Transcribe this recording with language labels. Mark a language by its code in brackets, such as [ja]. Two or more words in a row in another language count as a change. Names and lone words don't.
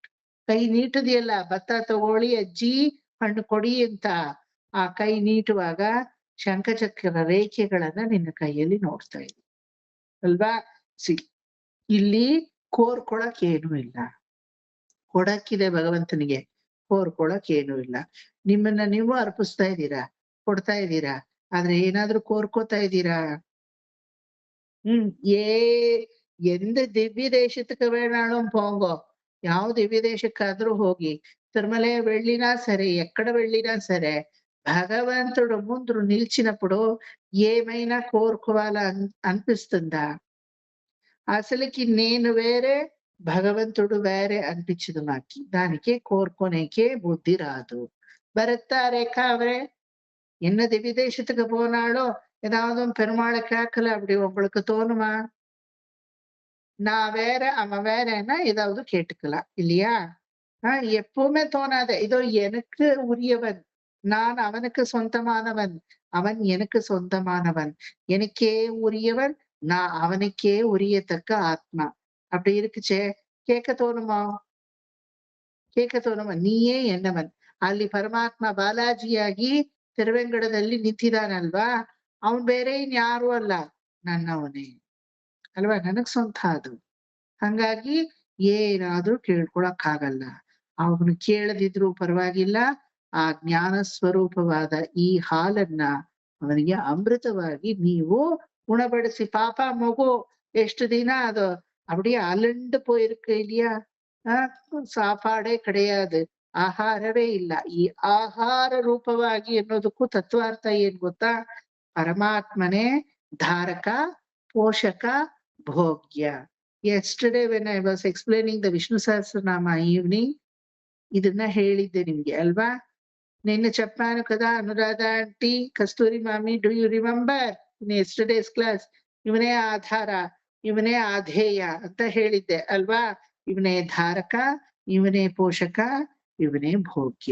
[kn] ಕೈ ನೀಟದಿಯಲ್ಲ, ಭತ್ತ ತಗೊಳ್ಳಿ ಅಜ್ಜಿ ಹಣ್ಣು ಕೊಡಿ ಅಂತ ಆ ಕೈ ನೀಟುವಾಗ ಶಂಖಚಕ್ರ ರೇಖೆಗಳನ್ನ ನಿನ್ನ ಕೈಯಲ್ಲಿ ನೋಡ್ತಾ ಇದ್ದೀನಿ ಅಲ್ವಾ. ಇಲ್ಲಿ ಕೋರ್ಕೊಳಕ್ ಏನೂ ಇಲ್ಲ, ಕೊಡಕ್ಕಿದೆ ಭಗವಂತನಿಗೆ, ಕೋರ್ಕೊಳಕ್ ಏನೂ ಇಲ್ಲ. ನಿಮ್ಮನ್ನ ನೀವು ಅರ್ಪಿಸ್ತಾ ಇದ್ದೀರಾ, ಕೊಡ್ತಾ ಇದ್ದೀರಾ, ಆದ್ರೆ ಏನಾದ್ರೂ ಕೋರ್ಕೋತಾ ಇದ್ದೀರಾ? [ta] எந்த திவ்ய தேசத்துக்கு வேணாலும் போங்கோ, [kn] ಯಾವ ದಿವ್ಯ ದೇಶಕ್ಕಾದ್ರೂ ಹೋಗಿ, [te] తిరుమలే వెళ్ళినా సరే, ఎక్కడ వెళ్ళినా సరే, భగవంతుడు ముందు నిలిచినప్పుడు ఏమైనా కోరుకోవాల అనిపిస్తుందా? అసలుకి నేను వేరే భగవంతుడు వేరే అనిపించదు నాకు. దానికే కోరుకోనేకే బుద్ధి రాదు. [ta] பரத்தா ரேகா அவரே என்ன திவ்ய தேசத்துக்கு போனாலோ ஏதாவது பெருமாளை கேட்கல அப்படி உங்களுக்கு தோணுமா? நான் வேற அவன் வேறன்னா ஏதாவது கேட்டுக்கலாம் இல்லையா? எப்பவுமே தோணாத. இதோ எனக்கு உரியவன், நான் அவனுக்கு சொந்தமானவன், அவன் எனக்கு சொந்தமானவன், எனக்கே உரியவன், நான் அவனுக்கே உரியத்தக்க ஆத்மா. அப்படி இருக்குச்சே கேட்க தோணுமா? கேட்க தோணுமா? நீயே என்னவன். [kn] ಅಲ್ಲಿ ಪರಮಾತ್ಮ ಬಾಲಾಜಿಯಾಗಿ ತಿರುವೆಂಗಡದಲ್ಲಿ ನಿಂತಿದ್ದಾನಲ್ವಾ, ಅವನ್ ಬೇರೆ ಇನ್ಯಾರು ಅಲ್ಲ, ನನ್ನವನೇ ಅಲ್ವಾ, ನನಗ್ ಸ್ವಂತ ಅದು. ಹಂಗಾಗಿ ಏನಾದ್ರೂ ಕೇಳ್ಕೊಳಕ್ ಆಗಲ್ಲ. ಅವನು ಕೇಳದಿದ್ರು ಪರವಾಗಿಲ್ಲ, ಆ ಜ್ಞಾನ ಸ್ವರೂಪವಾದ ಈ ಹಾಲನ್ನ ಅವನಿಗೆ ಅಮೃತವಾಗಿ ನೀವು ಉಣಬಡಿಸಿ. ಪಾಪ ಮಗು ಎಷ್ಟು ದಿನ ಅದು [ta] அப்படியே அலண்டு போயிருக்கு இல்லையா? சாப்பாடே கிடையாது, [kn] ಆಹಾರವೇ ಇಲ್ಲ. ಈ ಆಹಾರ ರೂಪವಾಗಿ ಅನ್ನೋದಕ್ಕೂ ತತ್ವಾರ್ಥ ಏನ್ ಗೊತ್ತಾ? ಪರಮಾತ್ಮನೇ ಧಾರಕ, ಪೋಷಕ, ಭೋಗ್ಯ. [en] Yesterday when I was explaining the Vishnu Sahasranama evening, [kn] ಇದನ್ನ ಹೇಳಿದ್ದೆ ನಿಮ್ಗೆ ಅಲ್ವಾ? [te] నిన్న చెప్పాను కదా [en] ಅನುರಾಧ ಆಂಟಿ, ಕಸ್ತೂರಿ ಮಾಮಿ, do you remember in yesterday's class? [kn] ಇವನೇ ಆಧಾರ, ಇವನೇ ಆಧೇಯ ಅಂತ ಹೇಳಿದ್ದೆ ಅಲ್ವಾ? ಇವನೇ ಧಾರಕ, ಇವನೇ ಪೋಷಕ, ಇವನೇ ಭೋಗ್ಯ.